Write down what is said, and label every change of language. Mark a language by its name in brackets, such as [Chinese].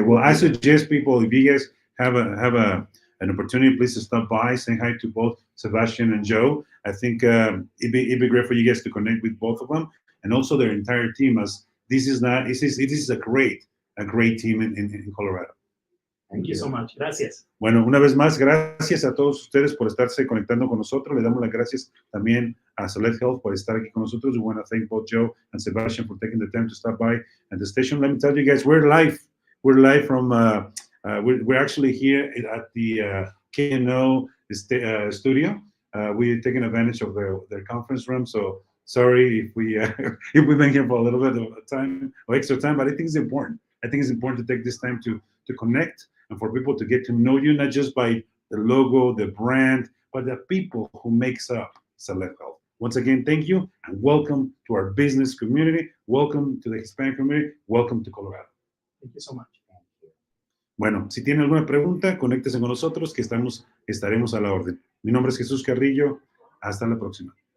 [English] Well, I suggest people, if you guys have an opportunity, please to stop by, say hi to both Sebastián and Joe. I think it'd be great for you guys to connect with both of them and also their entire team, as this is a great team in Colorado. Thank you so much. Gracias. [Spanish] Bueno, una vez más, gracias a todos ustedes por estarse conectando con nosotros. Le damos las gracias también a Select Health por estar aquí con nosotros. [English] We want to thank both Joe and Sebastián for taking the time to stop by at the station. Let me tell you guys, we're live. We're live from, we're actually here at the KBNO studio. We're taking advantage of their conference room. So sorry if we've been here for a little bit of time or extra time, but I think it's important. I think it's important to take this time to connect and for people to get to know you, not just by the logo, the brand, but the people who makes up Select Health. Once again, thank you and welcome to our business community. Welcome to the Hispanic community. Welcome to Colorado. Thank you so much. [Spanish] Bueno, si tiene alguna pregunta, conéctese con nosotros que estaremos a la orden. Mi nombre es Jesús Carrillo. Hasta la próxima.